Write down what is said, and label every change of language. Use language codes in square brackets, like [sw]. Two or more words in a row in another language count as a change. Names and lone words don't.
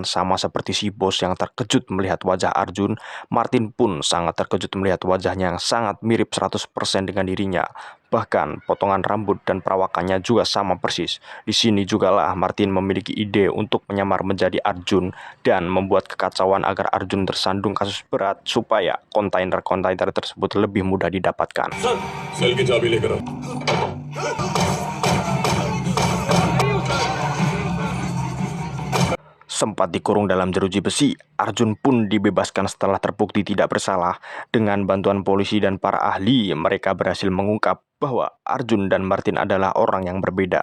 [id] Sama seperti si bos yang terkejut melihat wajah Arjun, Martin pun sangat terkejut melihat wajahnya yang sangat mirip 100% dengan dirinya. Bahkan potongan rambut dan perawakannya juga sama persis. Di sini jugalah Martin memiliki ide untuk menyamar menjadi Arjun dan membuat kekacauan agar Arjun tersandung kasus berat supaya kontainer-kontainer tersebut lebih mudah didapatkan. [hi] सर सेल की चाबी लेकर आओ [id] Sempat dikurung dalam jeruji besi, Arjun pun dibebaskan setelah terbukti tidak bersalah. Dengan bantuan polisi dan para ahli, mereka berhasil mengungkap bahwa Arjun dan Martin adalah orang yang berbeda.